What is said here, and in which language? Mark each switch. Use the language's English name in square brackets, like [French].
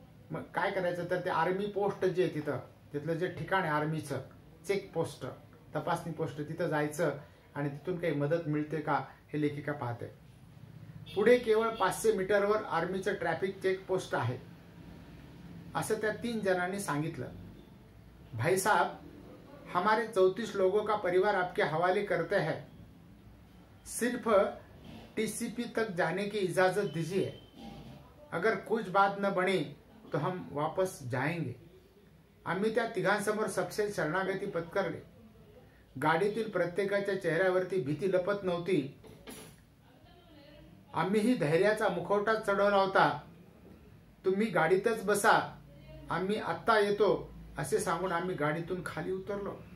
[Marathi] मग काय करायचं, तर ते आर्मी पोस्ट जे तिथलं जे ठिकाण आहे आर्मीचं, चेक पोस्ट, तपासणी पोस्ट, तिथं जायचं आणि तिथून काही मदत मिळते का हे लेखिका पाहते. पुढे केवळ 500 मीटरवर आर्मीचं ट्रॅफिक चेक पोस्ट आहे असं त्या 3 जणांनी सांगितलं. [Hindi] भाई साहब, हमारे 34 लोगों का परिवार आपके हवाले करते हैं, सिर्फ टीसीपी तक जाने की इजाजत दीजिए, अगर कुछ बात न बनी तो हम वापस जाएंगे. [Marathi] आम्ही त्या तिघांसमोर सपशेल शरणागती पत्करली. गाडीतील प्रत्येकाच्या चेहऱ्यावरती भीती लपत नव्हती. आम्हीही धैर्याचा मुखवटा चढवला होता. तुम्ही गाडीतच बसा, आम्ही आत्ता येतो असे सांगून आम्ही गाडीतून खाली उतरलो.